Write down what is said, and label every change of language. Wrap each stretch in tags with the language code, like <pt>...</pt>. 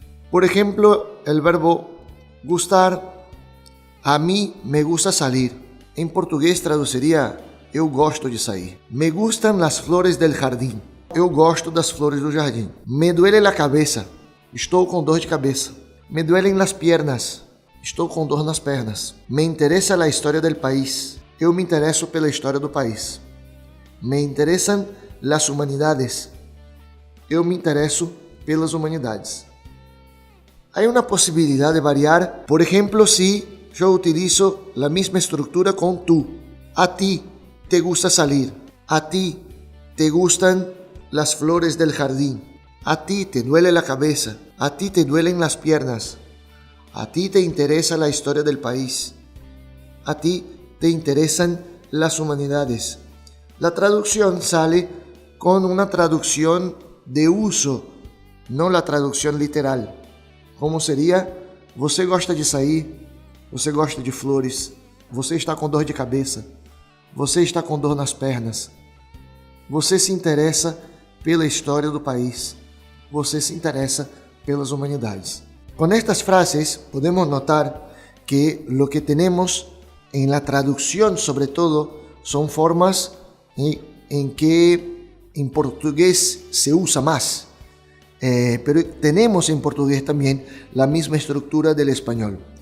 <es>Por ejemplo, el verbo gustar, a mí me gusta salir.</es> <pt>En português traduziria eu gosto de sair.</pt> <es>Me gustan las flores del jardín.</es> <pt>Eu gosto das flores do jardim.</pt> <es>Me duele la cabeza.</es> <pt>Estou com dor de cabeça.</pt> <es>Me duelen las piernas.</es> <pt>Estou com dor nas pernas.</pt> <es>Me interessa la história del país.</es> <pt>Eu me interesso pela história do país.</pt> <es>Me interesan las humanidades.</es> <pt>Eu me interesso pelas humanidades.</pt> <es>Hay una posibilidad de variar, por ejemplo, si yo utilizo la misma estructura con tú. A ti te gusta salir. A ti te gustan las flores del jardín. A ti te duele la cabeza. A ti te duelen las piernas. A ti te interesa la historia del país. A ti te interesan las humanidades. La traducción sale con una traducción de uso, no la traducción literal.</es> <pt>Como seria: você gosta de sair, você gosta de flores, você está com dor de cabeça, você está com dor nas pernas, você se interessa pela história do país, você se interessa pelas humanidades.</pt> <es>Con estas frases podemos notar que lo que tenemos en la traducción, sobre todo, son formas en que en portugués se usa más. Pero tenemos en portugués también la misma estructura del español.</es>